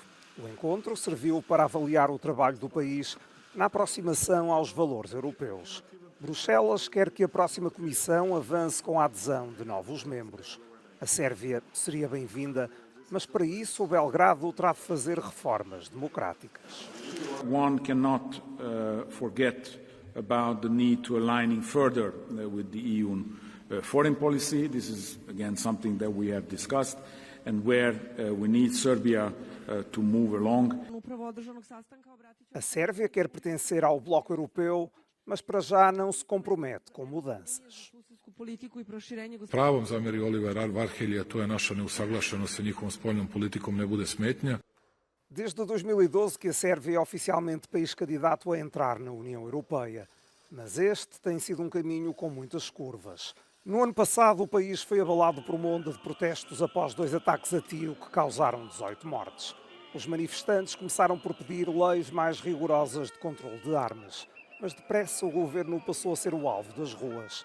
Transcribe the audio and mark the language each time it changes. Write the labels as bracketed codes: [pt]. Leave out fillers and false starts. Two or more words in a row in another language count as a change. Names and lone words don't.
[pt] O encontro serviu para avaliar o trabalho do país na aproximação aos valores europeus. Bruxelas quer que a próxima comissão avance com a adesão de novos membros. A Sérvia seria bem-vinda, mas para isso o Belgrado terá de fazer reformas democráticas. [en] One cannot forget about the need to aligning further with the EU foreign policy. This is again something that we have discussed and where we need Serbia to move along. [pt] A Sérvia quer pertencer ao bloco europeu, mas para já não se compromete com mudanças. [sr] Pravom zamjeri Oliver Varhelyi, a to je naša neusaglašenost sa njihovom spoljnom politikom ne bude smetnja. [pt] Desde 2012 que a Sérvia é oficialmente país candidato a entrar na União Europeia, mas este tem sido um caminho com muitas curvas. No ano passado, o país foi abalado por uma onda de protestos após 2 ataques a tiro que causaram 18 mortes. Os manifestantes começaram por pedir leis mais rigorosas de controle de armas, mas depressa o governo passou a ser o alvo das ruas.